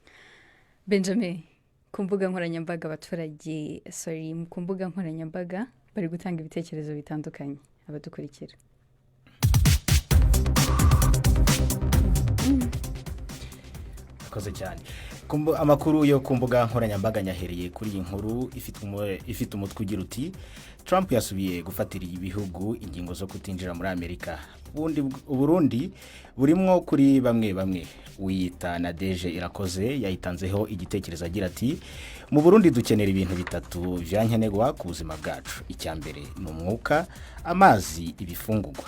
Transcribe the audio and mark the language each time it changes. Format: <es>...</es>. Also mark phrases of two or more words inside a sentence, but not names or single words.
<rw>Benjamin, ku mbuga nkoranyambaga abaturage ku mbuga nkoranyambaga bari gutanga ibitekerezo bitandukanye abadukurikira. Akoze cyane. Amakuru yo ku mbuga nkoranyambaga nyahereye kuri iyi nkuru ifite umutwe ugira uti, Trump yasubiye gufatira ibihugu ingingo zo kutinjira muri Amerika.</rw> <rn>Uburundi burimwo kuri bamwe wiyita Nadeje Irakoze yahitanzeho igitekerezo agira ati, mu Burundi dukenera ibintu bitatu vyankenerwa ku buzima bwacu. Icyambere ni umwuka, amazi, ibifungurwa.</rn>